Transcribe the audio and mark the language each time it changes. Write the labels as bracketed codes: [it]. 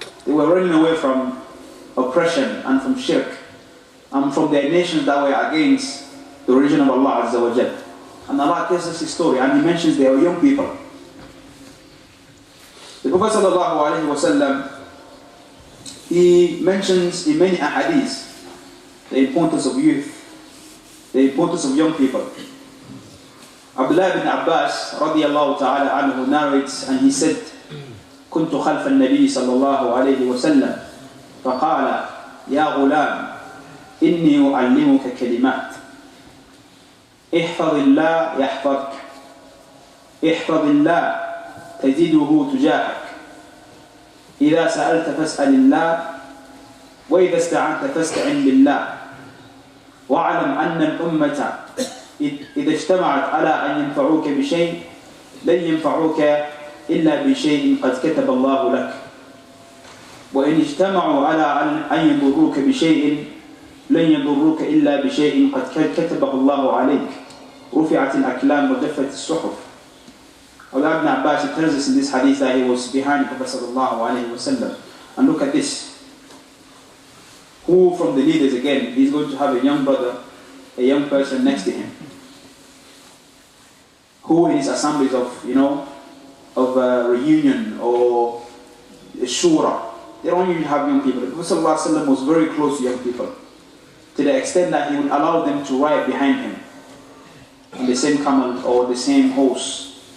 [en] They were running away from oppression and from shirk and from their nations that were against the religion of Allah Azza wa Jalla. And Allah tells us his story, and He mentions they were young people. The Prophet sallallahu alaihi wasallam, he mentions in many ahadith the importance of youth, the importance of young people. Abdullah ibn Abbas radiyallahu ta'ala anhu narrates, and he said, [ar] كنت خلف النبي صلى الله عليه وسلم فقال يا غلام إني أعلمك كلمات احفظ الله يحفظك احفظ الله تجده تجاهك إذا سألت فاسأل الله وإذا استعنت فاستعن بالله واعلم أن الأمة إذا اجتمعت على أن ينفعوك بشيء لن ينفعوك إلا بشيء قد كتب الله لك وإن اجتمعوا على أن يضروك بشيء لن يضروك إلا بشيء قد كتبه الله عليك رفعت الأكلام وجفت الصحف. [en] Allah ibn Abbas tells us in this hadith that he was behind the Prophet sallallahu alaihi wasallam. And look at this. Who from the leaders again, he's going to have a young brother, a young person next to him. Who in his assemblies of, of reunion or shura, they don't usually have young people. The Prophet sallallahu alaihi wasallam was very close to young people, to the extent that he would allow them to ride behind him on the same camel or the same horse.